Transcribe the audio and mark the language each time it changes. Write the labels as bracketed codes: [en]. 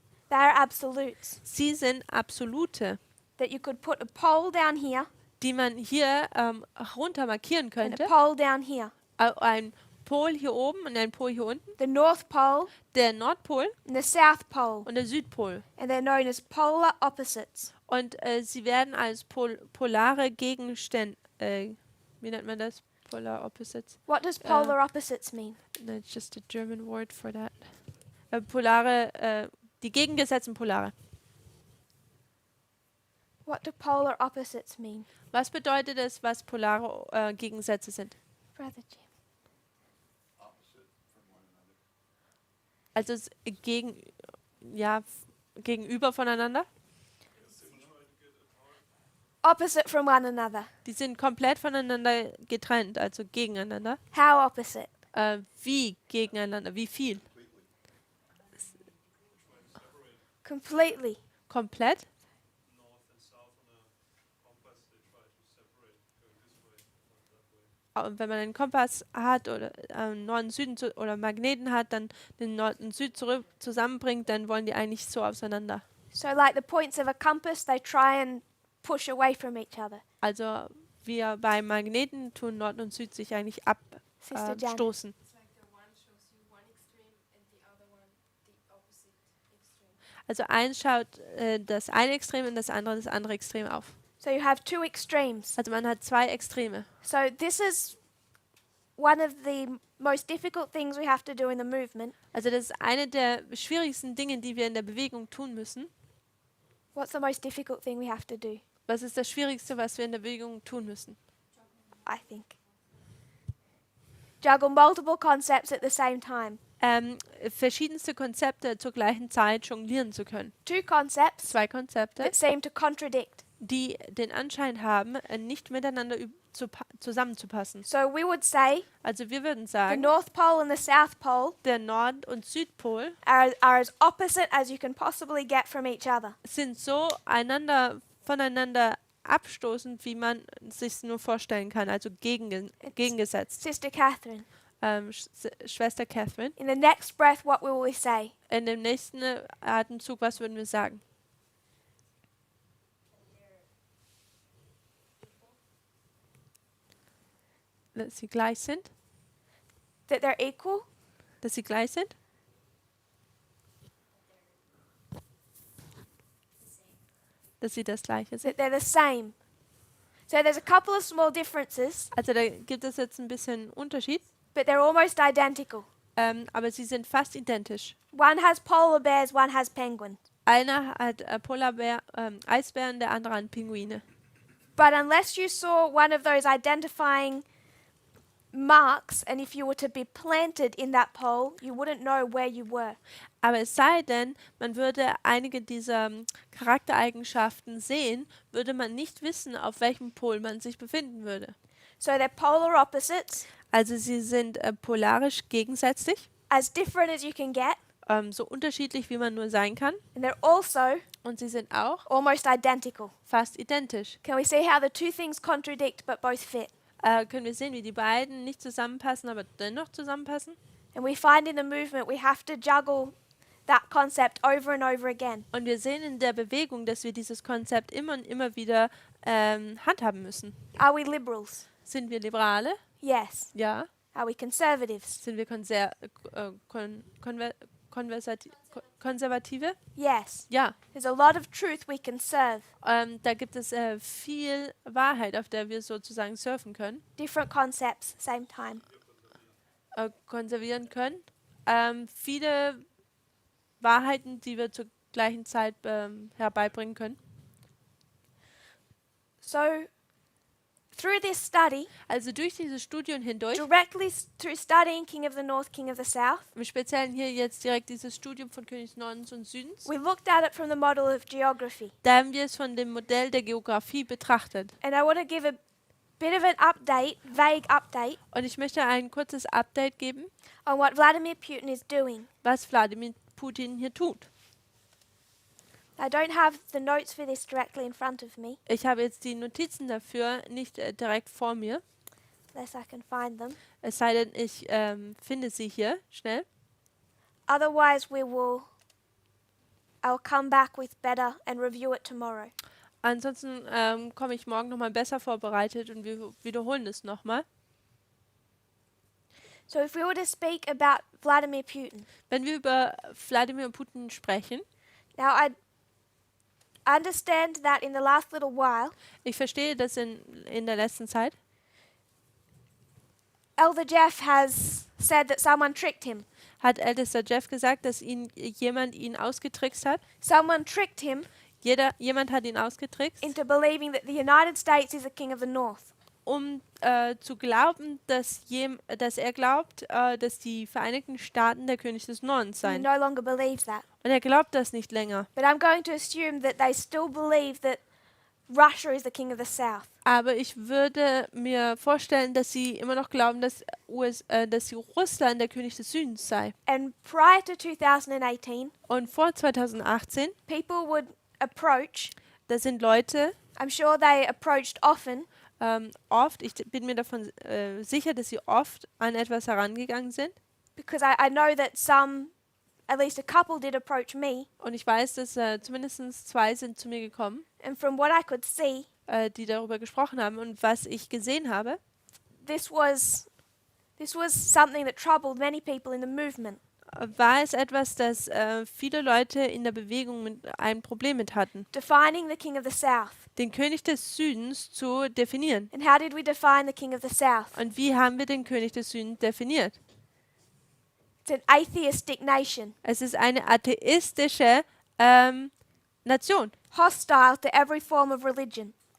[en] They are absolutes. [de] sie sind absolute, [en] That you could put a pole down here [de] die man hier runter markieren [en] and [de] könnte. [en] a pole down here. [de] Ein Pol hier oben und ein Pol hier unten, [en] The North Pole [de] der Nordpol [en] and the South Pole. [de] und der Südpol. [en] And they're known as polar opposites. [de] Und sie werden als polare Gegenstände, wie nennt man das? [en] Polar opposites? What does polar opposites mean? No, it's just a German word for that. [de] Polare, die gegengesetzten Polare. [en] What do polar opposites mean? [de] Was bedeutet es, was polare Gegensätze sind? [en] Brother Jim. [de] Also gegenüber voneinander. [en] Opposite from one another. [de] Die sind komplett voneinander getrennt, also gegeneinander. [en] How opposite? [de] Wie gegeneinander? Wie viel? [en] Completely. [de] Komplett? [en] North and south on a compass, they try to separate, going this way, not that way. [de] Und wenn man einen Kompass hat oder Norden, Süden oder Magneten hat, dann den Nord und Süd zusammenbringt, dann wollen die eigentlich so auseinander. [en] So like the points of a compass, they try and push away from each other. [de] Also wir bei Magneten tun Nord und Süd sich eigentlich [en] Sister Jan. [de] abstoßen. [en] It's like the one shows you one extreme and the other one the opposite extreme. [de] Also eins schaut das eine Extrem und das andere Extrem auf. [en] So you have two extremes. [de] Also man hat zwei Extreme. [en] So this is one of the most difficult things we have to do in the movement. [de] Also das ist eine der schwierigsten Dinge, die wir in der Bewegung tun müssen. [en] What's the most difficult thing we have to do? [de] Was ist das Schwierigste, was wir in der Bewegung tun müssen? [en] I think. Juggle multiple concepts at the same time. [de] Verschiedenste Konzepte zur gleichen Zeit jonglieren zu können. [en] Two concepts [de] Zwei Konzepte, [en] that seem to contradict. [de] die den Anschein haben, nicht miteinander zusammenzupassen. [en] So we would say [de] Also wir würden [en] the [de] sagen, [en] North Pole and the South Pole [de] der Nord- und Südpol [en] are as opposite as you can possibly get from each other. [de] sind so voneinander abstoßend, wie man sich nur vorstellen kann, also gegengesetzt. [en] Sister Catherine, [de] Schwester Catherine, [en] in the next breath, what will we say? [de] in dem nächsten Atemzug, was würden wir sagen? Dass sie gleich sind? [en] That they're equal? [de] Dass sie gleich sind? Dass sie das Gleiche sind? [en] That they're the same? So there's a couple of small differences, [de] Also da gibt es jetzt ein bisschen Unterschied, [en] but they're almost identical. [de] aber sie sind fast identisch. [en] One has polar bears, one has penguins. [de] Einer hat Eisbären, der andere hat Pinguine. [en] But unless you saw one of those identifying marks, and if you were to be planted in that pole, you wouldn't know where you were. [de] Aber es sei denn, man würde einige dieser Charaktereigenschaften sehen, würde man nicht wissen, auf welchem Pol man sich befinden würde. [en] So they're polar opposites, [de] Also sie sind polarisch gegensätzlich, [en] as different as you can get, [de] so unterschiedlich wie man nur sein kann. [en] and they're also [de] Und sie sind auch [en] almost identical. [de] fast identisch. [en] Can we see how the two things contradict but both fit? [de] Können wir sehen, wie die beiden nicht zusammenpassen, aber dennoch zusammenpassen? [en] And we find in the movement we have to juggle that concept over and over again. [de] Und wir sehen in der Bewegung, dass wir dieses Konzept immer und immer wieder handhaben müssen. [en] Are we liberals? [de] Sind wir Liberale? [en] Yes. [de] Ja. [en] Are we conservatives? [de] Sind wir Konservative? [en] Yes. [de] Ja. [en] There's a lot of truth we can serve. [de] Da gibt es viel Wahrheit, auf der wir sozusagen surfen können, [en] Different concepts, same time. [de] konservieren können. Viele Wahrheiten, die wir zur gleichen Zeit herbeibbringen können. [en] So, through this study, [de] Also durch diese Studien hindurch, [en] directly through studying King of the North, King of the South, [de] im Speziellen hier jetzt direkt dieses Studium von König Nordens und Südens, [en] we looked at it from the model of geography. [de] da haben wir es von dem Modell der Geografie betrachtet. [en] And I want to give a bit of an update, vague update, [de] Und ich möchte ein kurzes Update geben, [en] on what Vladimir Putin is doing. [de] was Wladimir Putin hier tut. [en] I don't have the notes for this directly in front of me, [de] Ich habe jetzt die Notizen dafür nicht direkt vor mir, [en] unless I can find them. [de] es sei denn, ich finde sie hier schnell. [en] Otherwise, I'll come back with better and review it tomorrow. [de] Ansonsten komme ich morgen nochmal besser vorbereitet und wir wiederholen es nochmal. [en] So if we were to speak about Vladimir Putin, [de] Wenn wir über Wladimir Putin sprechen, [en] now I understand that in the last little while, [de] ich verstehe das in der letzten Zeit, [en] Elder Jeff has said that someone tricked him. [de] hat ältester Jeff gesagt, dass jemand ihn ausgetrickst hat. [en] Someone tricked him [de] Jemand hat ihn ausgetrickst, [en] into believing that the United States is the king of the North. [de] um zu glauben, dass er glaubt, dass die Vereinigten Staaten der König des Nordens seien. [en] no longer believes that. [de] Und er glaubt das nicht länger. [en] But I'm going to assume that they still believe that Russia is the king of the South. [de] Aber ich würde mir vorstellen, dass sie immer noch glauben, dass die Russland der König des Südens sei. [en] And prior to 2018, [de] Und vor 2018, [en] people would approach, [de] da sind Leute [en] I'm sure they approached often, [de] oft, ich bin mir davon sicher, dass sie oft an etwas herangegangen sind. [en] because I know that some, at least a couple did approach me. [de] Und ich weiß, dass zumindest 2 sind zu mir gekommen, [en] And from what I could see, [de] die darüber gesprochen haben. Und was ich gesehen habe, [en] this was something that troubled many people in the movement. [de] war es etwas, das viele Leute in der Bewegung ein Problem mit hatten, [en] Defining the king of the South. [de] den König des Südens zu definieren. [en] And how did we define the king of the South? [de] Und wie haben wir den König des Südens definiert? [en] It's an atheistic nation, [de] Es ist eine atheistische Nation. [en] hostile to every form of religion,